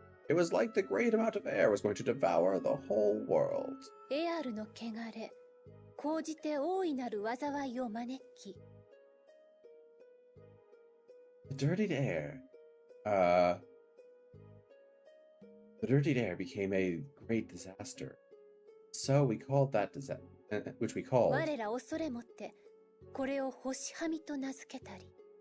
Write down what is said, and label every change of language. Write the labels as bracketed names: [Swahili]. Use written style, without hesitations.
[English] It was like the great amount of air was going to devour the whole world. [Japanese] エアルの汚れ、講じて大いなる災いを招き。 [English] The dirtied air. The dirtied air became a great disaster. So we called that disaster, which we called. [Japanese] 我ら恐れもって、これを星はみと名付けたり。